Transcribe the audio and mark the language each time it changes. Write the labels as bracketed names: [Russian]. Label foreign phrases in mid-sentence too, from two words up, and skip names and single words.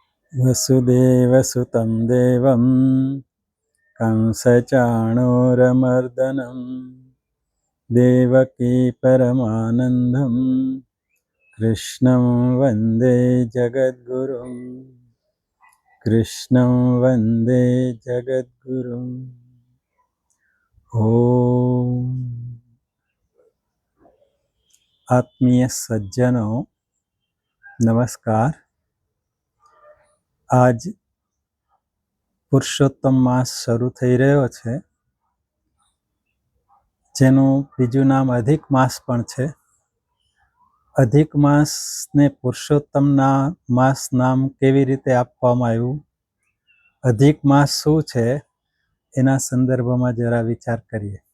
[Sanskrit] वसुदेवसुतं देवं कंसचाणूरमर्दनं देवकी परमानन्दं कृष्णं वन्दे जगद्गुरुं कृष्णं वन्दे जगद्गुरुम्। [Hindi] ॐ आत्मीय सज्जनों नमस्कार। [Gujarati] आज પુરુષોત્તમ માસ શરૂ થઈ રહ્યો છે, જેનું બીજું નામ અધિક માસ પણ છે. અધિક માસને પુરુષોત્તમના માસ નામ કેવી રીતે આપવામાં આવ્યું, અધિક માસ શું છે, એના સંદર્ભમાં જરા વિચાર કરીએ.